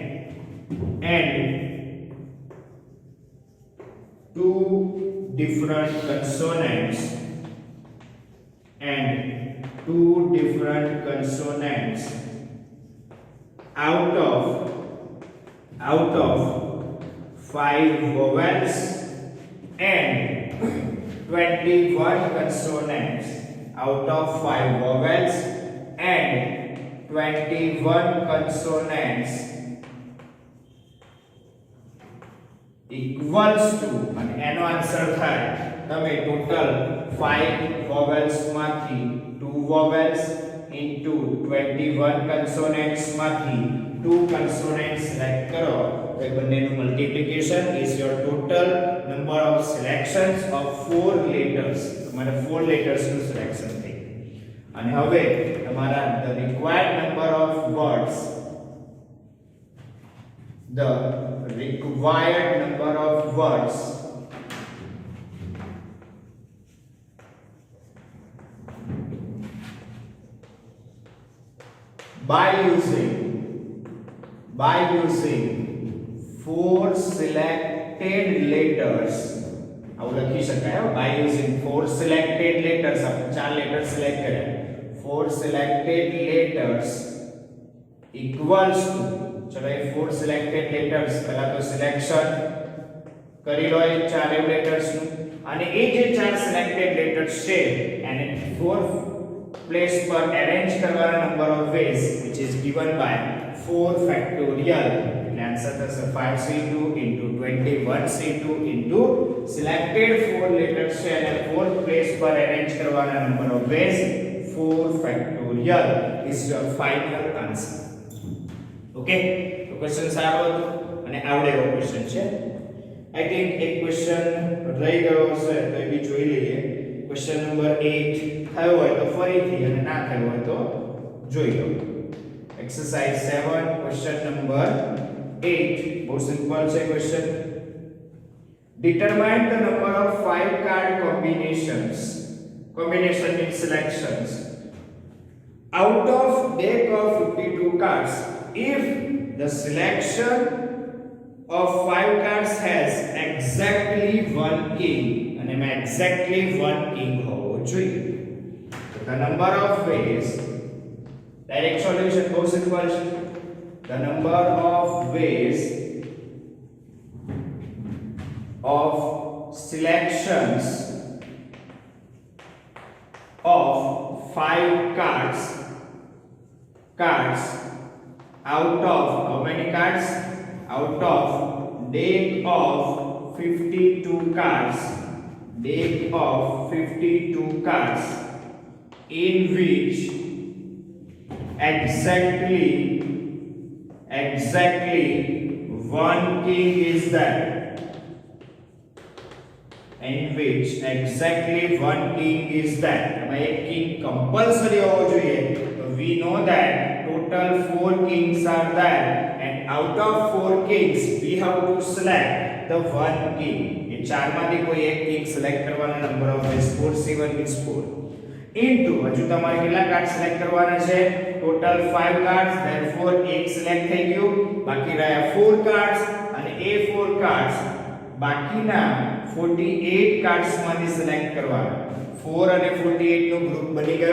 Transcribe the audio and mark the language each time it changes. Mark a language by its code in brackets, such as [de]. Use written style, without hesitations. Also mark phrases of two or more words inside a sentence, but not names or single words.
[en] two different consonants out of 5 vowels and 21 consonants out of 5 vowels and 21 consonants equals to, [gu] અને એનો આન્સર થાય તમે ટોટલ [en] 5 vowels માંથી 2 vowels into 21 consonants માંથી 2 consonants select [gu] કરો તો એ બંનેનું [en] multiplication is your total number of selections of 4 letters. [gu] તમારે 4 letters નું સિલેક્શન થઈ અને હવે તમારા [en] the required number of words by using 4 selected letters, [gu] આવું લખી શકાય [en] by using 4 selected letters. આપણે 4 letters select કર્યા, 4 selected letters equals to, ચલો એ 4 selected letters પહેલા તો સિલેક્શન કરી લો એ 4 letters નું, અને એ જે 4 selected letters છે એને 4 place પર arrange કરવાના number of ways which is given by 4 factorial. [gu] એટલે આન્સર થશે [en] 5c2 into 21c2 into selected 4 letters [gu] છે અને [en] 4th place પર arrange કરવાના number of ways 4 factorial is your final answer. [gu] ઓકે, તો ક્વેશ્ચન સારો હતો અને આવડે એવો ક્વેશ્ચન છે. આઈ થિંક એક ક્વેશ્ચન રહી ગયો હશે તો એ બી જોઈ લઈએ. ક્વેશ્ચન નંબર 8 થયો હોય તો ફરીથી અને ના થયો હોય તો જોઈ લો. એક્સરસાઇઝ 7 ક્વેશ્ચન નંબર 8 બહુ સિમ્પલ છે ક્વેશ્ચન. [en] Determine the number of 5 card combination means selections out of deck of 52 cards if the selection of 5 cards has exactly one king, and exactly one king [gu] હોવો જોઈએ. [en] The number of ways, direct solution [gu] બહુ સિમ્પલ છે. [en] The number of ways of selections of 5 cards out of how many cards? Out of deck of 52 cards, deck of 52 cards in which exactly one king is there, in which exactly one king is there. [gu] એમાં એક king compulsory હોવો જોઈએ. [en] So we know that total 4 kings are there, and out of 4 kings we have to select the one king. [gu] એ ચારમાંથી કોઈ એક [en] king select [gu] કરવાના [en] number of ways 4c1 means 4 into [gu] હજુ તમારે કેટલા કાર્ડ સિલેક્ટ કરવાના છે? ટોટલ 5 કાર્ડ્સ, therefore એક સિલેક્ટ થઈ ગયું, બાકી રહ્યા 4 કાર્ડ્સ અને એ 4 કાર્ડ્સ બાકીના 48 કાર્ડ્સ માંથી સિલેક્ટ કરવાના. 4 અને 48 નો ગ્રુપ બની ગયો.